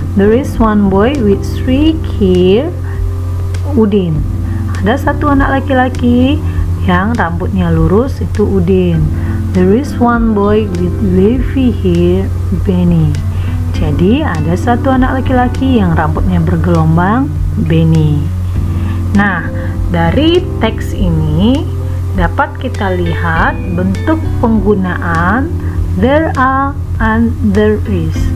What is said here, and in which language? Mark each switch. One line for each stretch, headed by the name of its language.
English: There is 1 boy with straight hair, Udin.
Indonesian: Ada 1 anak laki-laki yang rambutnya lurus, itu Udin.
English: There is 1 boy with wavy hair, Benny.
Indonesian: Jadi ada 1 anak laki-laki yang rambutnya bergelombang, Benny. Nah, dari teks ini dapat kita lihat bentuk penggunaan
English: there are and there is.